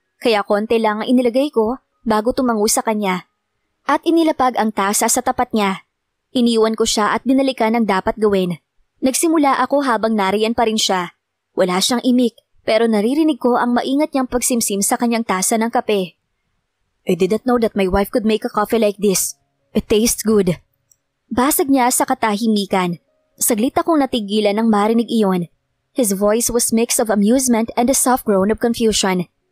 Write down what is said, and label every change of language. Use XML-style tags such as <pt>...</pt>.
<tl>Kaya konti lang ang inilagay ko bago tumango sa kanya. At inilapag ang tasa sa tapat niya. Iniwan ko siya at binalikan ang dapat gawin. Nagsimula ako habang nariyan pa rin siya. Wala siyang imik pero naririnig ko ang maingat niyang pagsimsim sa kanyang tasa ng kape.</tl> <en>I didn't know that my wife could make a coffee like this. It tastes good.</en> <tl>Basag niya sa katahimikan. Saglit akong natigilan nang marinig iyon.</tl> <en>His voice was mix of amusement and a soft groan of confusion.</en>